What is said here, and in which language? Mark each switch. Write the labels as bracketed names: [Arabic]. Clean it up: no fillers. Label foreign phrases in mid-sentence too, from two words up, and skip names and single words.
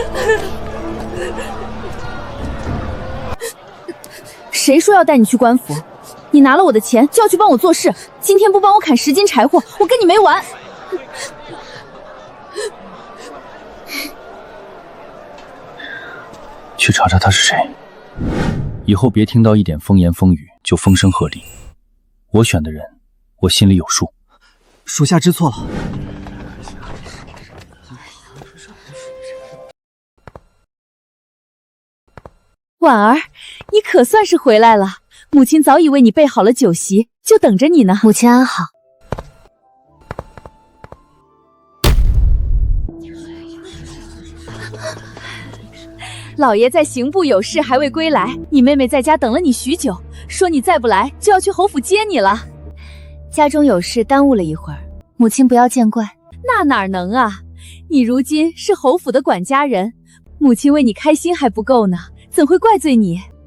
[Chinese] 誰說要帶你去官府？你拿了我的錢就要去幫我做事，今天不幫我砍10斤柴火，我跟你沒完。去查查他是誰，以後別聽到一點風言風語就風聲鶴唳。我選的人，我心裡有數。屬下知錯了。婉兒，你可算是回來了。母親早已為你備好了酒席，就等着你呢。母親安好。老爺在刑部有事還未歸來，你妹妹在家等了你許久，說你再不來就要去侯府接你了。家中有事耽誤了一會兒，母親不要見怪。那哪能啊，你如今是侯府的管家人，母親為你開心還不夠呢，怎會怪罪你？